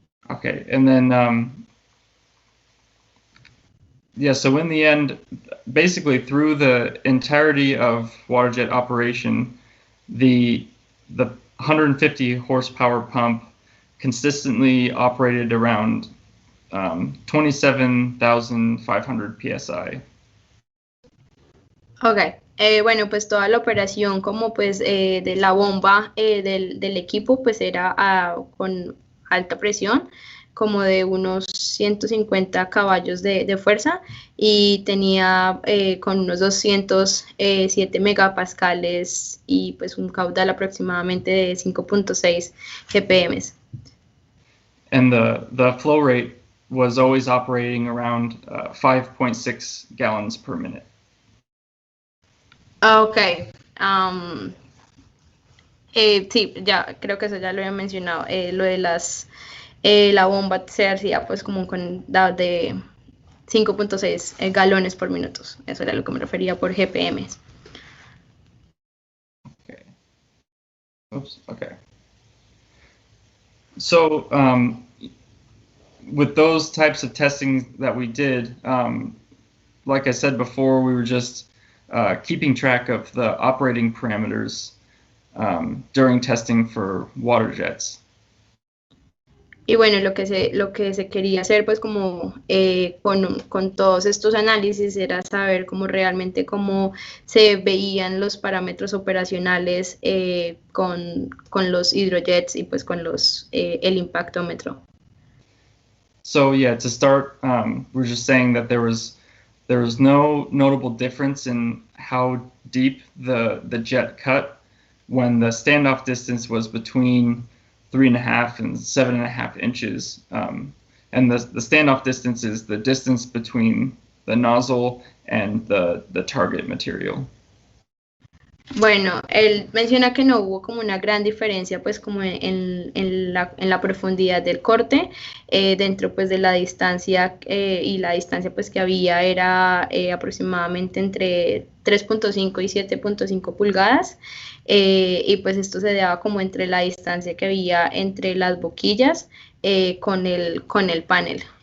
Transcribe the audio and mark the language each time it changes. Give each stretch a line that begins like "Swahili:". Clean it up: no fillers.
English: Okay, and then yeah, so in the end, basically through the entirety of Waterjet operation, the 150 horsepower pump consistently operated around 27,500 psi.
Spanish: Ok, bueno, pues toda la operación como pues de la bomba del equipo pues era con alta presión, como de unos 150 caballos de fuerza y tenía con unos 207 megapascales y pues un caudal aproximadamente de 5.6 GPM.
English: And the flow rate was always operating around 5.6 gallons per minute. Ok.
Spanish: Um, sí, ya creo que eso ya lo había mencionado. Lo de la bomba se hacía pues como con de 5.6 galones por minuto. Eso era lo que me refería por GPM.
English: Okay. Oops. Okay. So with those types of testing that we did, like I said before, we were just keeping track of the operating parameters during testing for water jets.
Spanish: Y bueno, lo que se quería hacer pues como con todos estos análisis era saber cómo realmente cómo se veían los parámetros operacionales con los hidrojets y pues con el impactómetro.
English: So yeah, to start, we're just saying that there was no notable difference in how deep the jet cut when the standoff distance was between 3.5 and 7.5 inches. And the standoff distance is the distance between the nozzle and the target material.
Spanish: Bueno, él menciona que no hubo como una gran diferencia pues como en la profundidad del corte, dentro pues de la distancia y la distancia pues que había era aproximadamente entre 3.5 y 7.5 pulgadas y pues esto se daba como entre la distancia que había entre las boquillas con el panel.